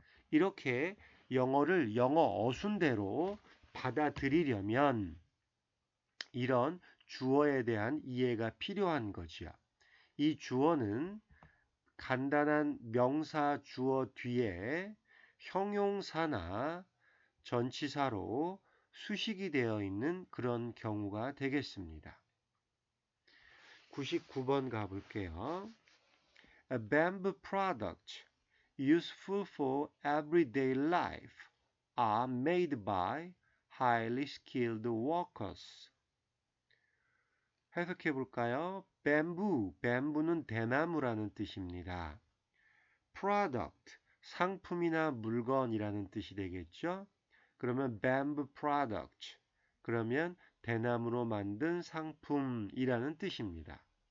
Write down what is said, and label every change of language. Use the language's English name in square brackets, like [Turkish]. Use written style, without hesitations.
[Korean] 이렇게 영어를 영어 어순대로 받아들이려면 이런 주어에 대한 이해가 필요한 거지요. 이 주어는 간단한 명사 주어 뒤에 형용사나 전치사로 수식이 되어 있는 그런 경우가 되겠습니다. 99번 가볼게요. [English] A bamboo product useful for everyday life are made by highly skilled workers. [Korean] 해석해 볼까요? 뱀부는 대나무라는 뜻입니다. product, 상품이나 물건이라는 뜻이 되겠죠? 그러면 bamboo product, 그러면 대나무로 만든 상품이라는 뜻입니다.